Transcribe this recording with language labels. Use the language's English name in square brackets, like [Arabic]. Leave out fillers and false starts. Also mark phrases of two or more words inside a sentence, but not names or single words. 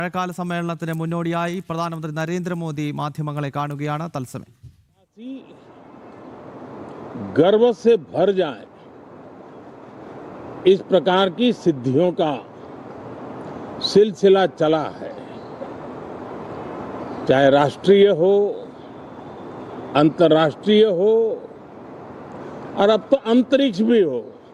[Malayalam] മഴക്കാല സമ്മേളനത്തിന് മുന്നോടിയായി പ്രധാനമന്ത്രി നരേന്ദ്രമോദി മാധ്യമങ്ങളെ കാണുകയാണ് തത്സമയം. [Hindi] गर्व से भर जाए इस प्रकार की सिद्धियों का सिलसिला चला है, चाहे राष्ट्रीय हो, अंतर्राष्ट्रीय हो और अब तो अंतरिक्ष भी हो.